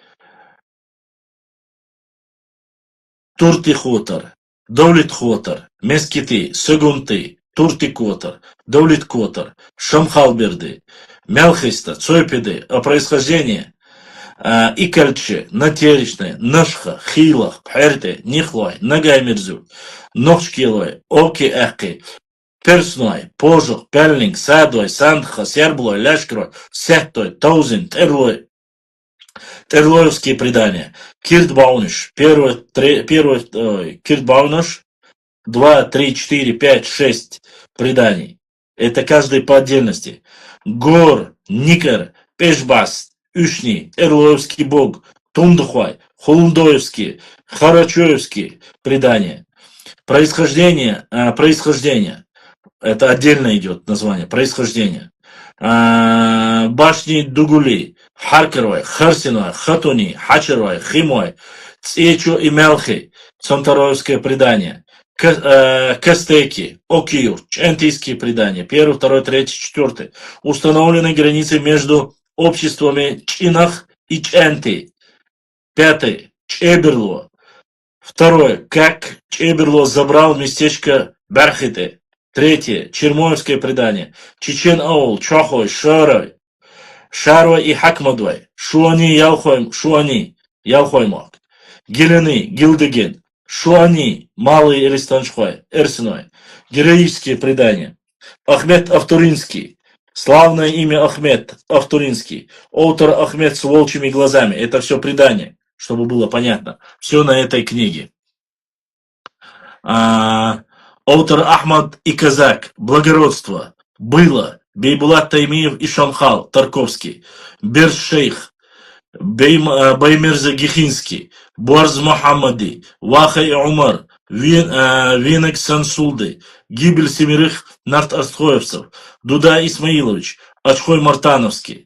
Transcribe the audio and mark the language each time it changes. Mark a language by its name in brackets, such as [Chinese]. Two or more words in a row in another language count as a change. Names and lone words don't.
[Russian] Турти Хотар, Давлет Хотар, Мескити, Сегунты, Турти Котар, Давлет Котар, Шамхалберды, Мялхиста, Цойпеды, о происхождении Икальче, Натеричное, Нашха, Хилах, Пхерте, Нихлой, Нагаймирзу, Нохчкилой, Оки Эхки, Персной, Пожух, Пельник, Садой, Сандха, Серблой, Ляшкрой, Сехтой, Таузин, Терлой. Терлоевские предания. Кирт Бауниш. Кирт Бауниш. 2, 3, 4, 5, 6 преданий. Это каждый по отдельности. Гор, Никер, Пешбас, Ушни, Терлоевский бог, Тундухай, Холундоевские, Харачоевские предания. Происхождение. Это отдельно идет название. Происхождение. Башни Дугули, Харкерой, Харсиной, Хатуни, Хачерой, Химой, Цечу и Мелхи, Цонтароевское предание, Кастеки, Окиюр, Чентийские предания, 1, 2, 3, 4. Установлены границы между обществами Чинах и Ченти. 5. Чеберло. 2. Как Чеберло забрал местечко Бархите. 3. Чермоевское предание. Чечен Аул, Чохой, Шарой, Шарой и Хакмадвай. Шуани, Ялхоймак. Гелены, Гилдеген. Шуани, Малый Эристаншхой, Эрсиной. Героические предания. Ахмед Автуринский. Славное имя Ахмед Автуринский. Автор Ахмед с волчьими глазами. Это все предание, чтобы было понятно. Все на этой книге. Автор Ахмад и Казак. Благородство. Было. Бейбулат Таймиев и Шамхал. Тарковский. Бершейх. Баймирза Гихинский. Буарз Мухаммади. Ваха и Умар. Винек Сансулды. Гибель 7 нарт-астхоевцев. Дуда Исмаилович. Ачхой Мартановский.